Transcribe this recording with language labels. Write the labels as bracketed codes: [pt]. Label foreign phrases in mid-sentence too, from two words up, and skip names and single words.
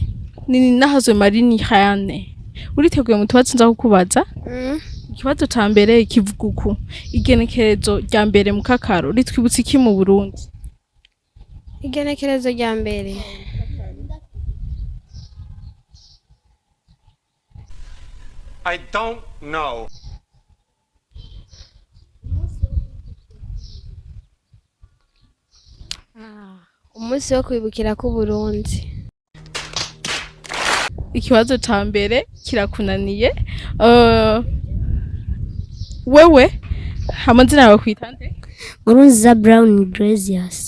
[rn] Ninahazwe Mariniane. Uriteguye mu tubazo nza kukubaza? Ikibazo ca mbere kivuga uku: igenekerezo rya mbere mu kakaro ritwibutsa iki mu Burundi? Igenekerezo rya mbere. [en] I don't know. [rn] umunsi wo kwibukira kw'Uburundi. Ikibazo ca mbere kirakunaniye. Wewe amazina yawe kwitande? Nkurunziza Brown Gracious.